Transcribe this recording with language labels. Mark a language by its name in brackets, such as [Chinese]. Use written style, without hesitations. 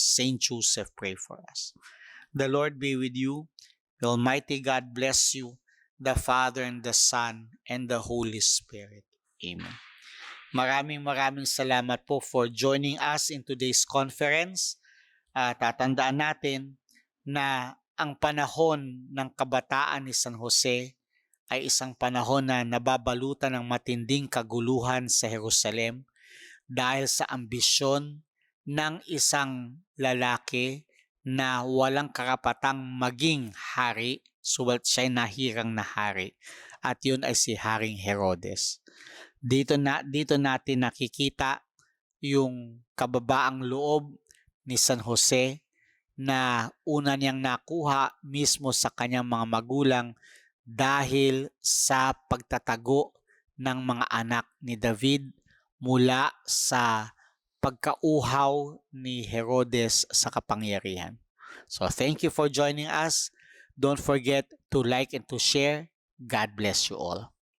[English] Saint Joseph, pray for us. The Lord be with you. The Almighty God bless you, the Father, and the Son, and the Holy Spirit. Amen. [Filipino] Maraming salamat po [English] for joining us in today's conference. [Filipino] Tatandaan natin na ang panahon ng kabataan ni San Jose ay isang panahon na nababalutan ng matinding kaguluhan sa Jerusalem dahil sa ambisyon ng isang lalaki na walang karapatang maging hari, subalit siya'y nahirang na hari, at yun ay si Haring Herodes. Dito natin nakikita yung kababaang loob ni San Jose na una niyang nakuha mismo sa kanyang mga magulang dahil sa pagtatago ng mga anak ni David mula sa pagkauhaw ni Herodes sa kapangyarihan. [English] So thank you for joining us. Don't forget to like and to share. God bless you all.